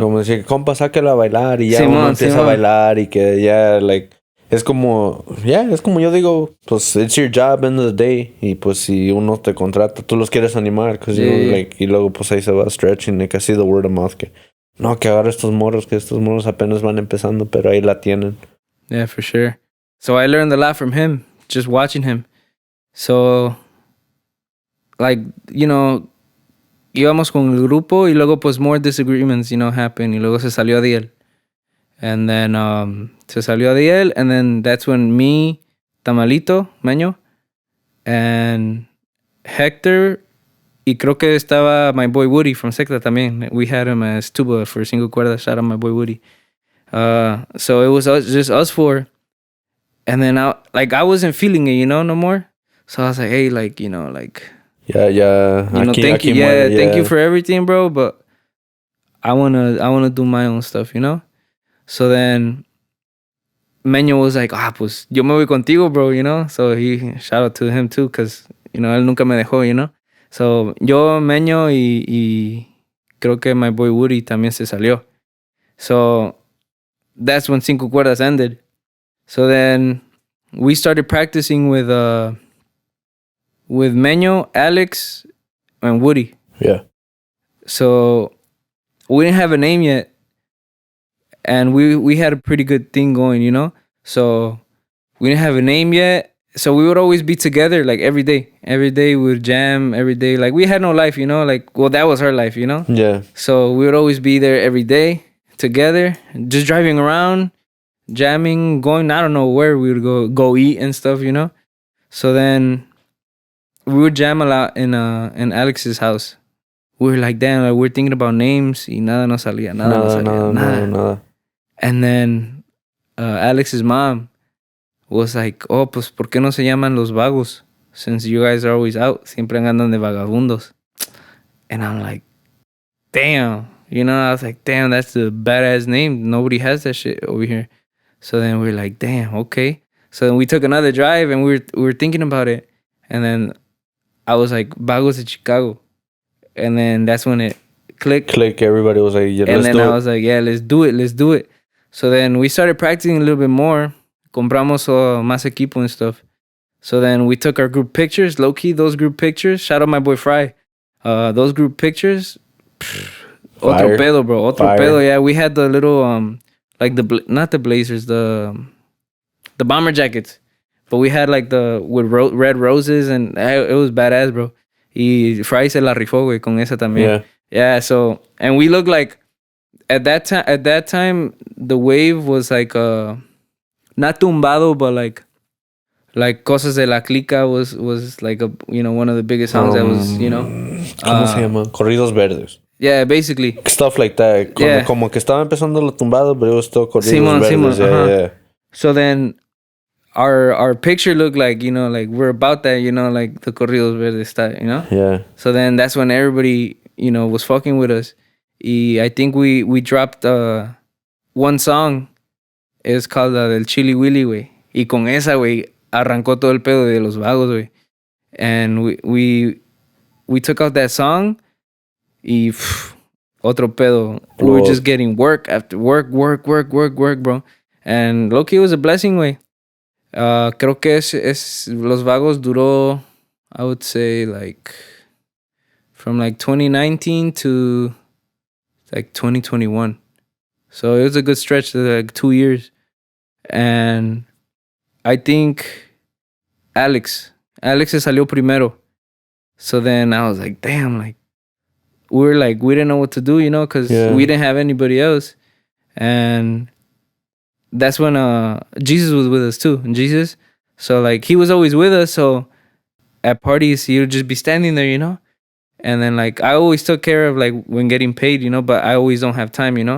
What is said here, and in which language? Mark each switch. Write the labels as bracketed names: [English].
[Spanish] Como decir, compa, sáquela a bailar y ya uno empieza a bailar y que ya, like, es como yo digo, pues, [English] it's your job end of the day [Spanish] y pues si uno te contrata, tú los quieres animar, [English] cause you, like, [Spanish] y luego pues ahí se va stretching y casi [English] the word of mouth [Spanish] que agarre estos morros apenas van empezando, pero ahí la tienen. [English] Yeah, for sure. So I learned a lot from him, just watching him. [Spanish] So, like, you know, íbamos con el grupo y luego pues [English] more disagreements, you know, happen [Spanish] y luego se salió Adiel. [English] And then [Spanish] se salió Adiel, [English] and then that's when me, Tamalito, Meño, and Hector, [Spanish] y creo que estaba [English] my boy Woody from Secta también. We had him as tuba for Cinco Cuerdas. Shout out my boy Woody. So it was just us four. And then I wasn't feeling it, you know, no more. So I was like, hey, like, you know, like... Yeah. You know, thank you for everything, bro. But I wanna do my own stuff, you know. So then Meño was like, [Spanish] pues yo me voy contigo, [English] bro, you know. So he shout out to him too, cause you know [Spanish] él nunca me dejó, [English] you know. [Spanish] So yo, Meño y creo que my boy Woody también se salió. [English] So that's when Cinco Cuerdas ended. So then we started practicing with Meño, Alex, and Woody. Yeah. So we didn't have a name yet. And we had a pretty good thing going, you know? So we didn't have a name yet. So we would always be together, like, every day. Every day we would jam, every day. Like, we had no life, you know? Like, well, that was our life, you know? Yeah. So we would always be there every day together, just driving around, jamming, going, I don't know where we would go eat and stuff, you know? So then we would jam a lot in Alex's house. We were like, damn, like, we're thinking about names [Spanish] y nada nos salía, nada. [English] And then Alex's mom was like, [Spanish] pues, ¿por qué no se llaman Los Vagos? [English] Since you guys are always out, [Spanish] siempre andan de vagabundos. [English] And I'm like, damn. You know, I was like, damn, that's a badass name. Nobody has that shit over here. So then we're like, damn, okay. So then we took another drive and we were thinking about it. And then I was like, Vagos de Chicago. And then that's when it clicked. Everybody was like, yeah, let's do it. And then I was like, yeah, let's do it. So then we started practicing a little bit more. [Spanish] Compramos más equipo [English] and stuff. So then we took our group pictures, low-key, those group pictures. Shout out my boy Fry. Those group pictures, [Spanish] Otro pedo, bro. Otro [English] Fire. [Spanish] pedo. [English] Yeah, we had the little like not the blazers, the bomber jackets, but we had like the with red roses, and it was badass, bro. [Spanish] Y Fry se la rifó, güey, con esa también. [English] Yeah. So and we looked like at that time the wave was like not tumbado, but like Cosas de la Clica was like a one of the biggest songs that was [Spanish] ¿Cómo se llama? Corridos Verdes. [English] Yeah, basically. Stuff like that. [Spanish] Como que estaba empezando lo tumbado, pero [English] it was still Corridos Verdes. Yeah. So then our picture looked like, like we're about that, like the Corridos Verdes style, Yeah. So then that's when everybody, was fucking with us. Y I think we dropped one song. It's called la del Chili Willy, güey. [Spanish] Y con esa, güey, arrancó todo el pedo de los vagos, güey. [English] And we took out that song. [Spanish] Y otro pedo. [English] We were just getting work after work, bro. And low-key was a blessing, güey. [Spanish] Creo que es Los Vagos duró, [English] I would say, like, from like 2019 to like 2021. So it was a good stretch, like 2 years. And I think Alex [Spanish] se salió primero. [English] So then I was like, damn, like, we didn't know what to do, because we didn't have anybody else. And that's when Jesus was with us too. And Jesus, so like he was always with us. So at parties, he would just be standing there, And then like I always took care of like when getting paid, but I always don't have time,